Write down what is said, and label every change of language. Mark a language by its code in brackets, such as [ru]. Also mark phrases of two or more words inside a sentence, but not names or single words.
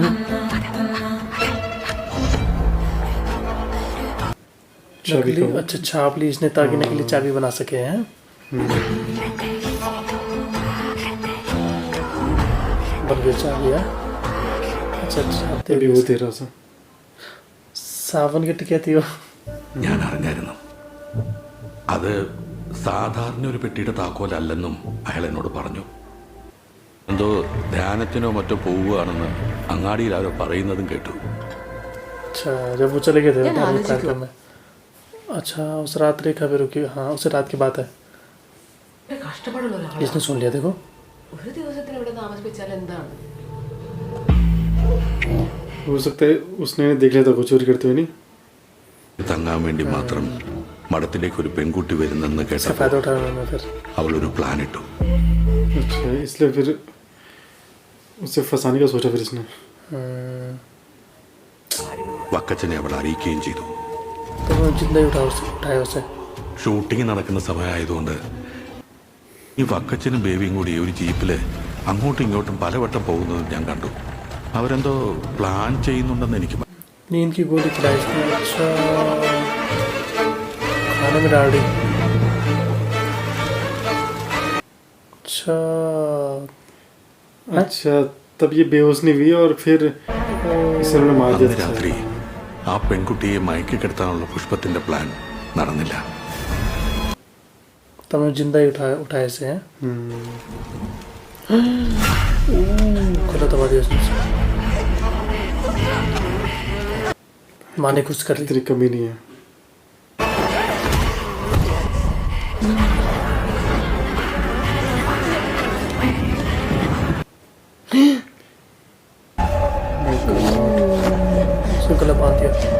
[hi] चाबी नकली. का अच्छा छाप ली इसने ताकि नकली चाबी बना सके हैं. बन गई चाबी है. अच्छा अच्छा अभी वो दे रहा था. सावन की टिकिया थी वो. [ml] ഞാൻ അറിഞ്ഞായിരുന്നു. അത് സാധാരണ ഒരു പെട്ടിയുടെ താക്കോലല്ലെന്നും അയാൾ എന്നോട് പറഞ്ഞു. എന്തോ ധ്യാനത്തിനോ മറ്റോ പോവുകയാണെന്ന് അങ്ങാടിയിൽ ആരോ പറയുന്നതും കേട്ടു. [hi] अच्छा जब वो चले गए थे धार्मिक कार्यक्रम में. अच्छा उस रात रेखा भी रुकी. हाँ उस रात की बात है. इसने सुन लिया देखो. [ml] ഒരു ദിവസത്തിന് ഇവിടെ താമസിപ്പിച്ചാൽ എന്താണ്? [hi] हो सकता है उसने देख लिया था वो चोरी करते हुए. नहीं [ml] തങ്ങാൻ വേണ്ടി മാത്രം മഠത്തിലേക്ക് ഒരു പെൺകുട്ടി വരുന്നെന്ന് [hi] इसका [ml] കേട്ടപ്പോൾ [hi] फायदा उठाया उन्होंने फिर. [ml] അവളൊരു പ്ലാൻ ഇട്ടു. [hi] अच्छा इसलिए फिर उसे फंसाने का सोचा फिर इसने. [ml] വക്കച്ചനെ അവൾ അറിയിക്കുകയും ചെയ്തു. [hi] तो उन्होंने जिंदा ही उठाया उसे. [ml] ഷൂട്ടിംഗ് നടക്കുന്ന സമയമായതുകൊണ്ട് ഈ വക്കച്ചനും ബേബിയും കൂടി ഒരു ജീപ്പില് അങ്ങോട്ടും ഇങ്ങോട്ടും പലവട്ടം പോകുന്നത് ഞാൻ കണ്ടു. അവരെന്തോ പ്ലാൻ ചെയ്യുന്നുണ്ടെന്ന് എനിക്ക് [hi] नींद की गोली खिलाई इसने. अच्छा खाने में डाल दी. अच्छा अच्छा तब ये बेहोश नहीं हुई और फिर इसे उन्होंने मार [ml] അന്ന് [hi] दिया था. [ml] രാത്രി ആ പെൺകുട്ടിയെ മയക്കിക്കിടത്താനുള്ള പുഷ്പത്തിന്റെ प्लान നടന്നില്ല. [hi] तब उन्होंने जिंदा ही उठाया इसे. हैं गलत दबा दिया उसने. माँ ने कुछ कर ली. इतनी कमी नहीं है. उसने गला बांध दिया.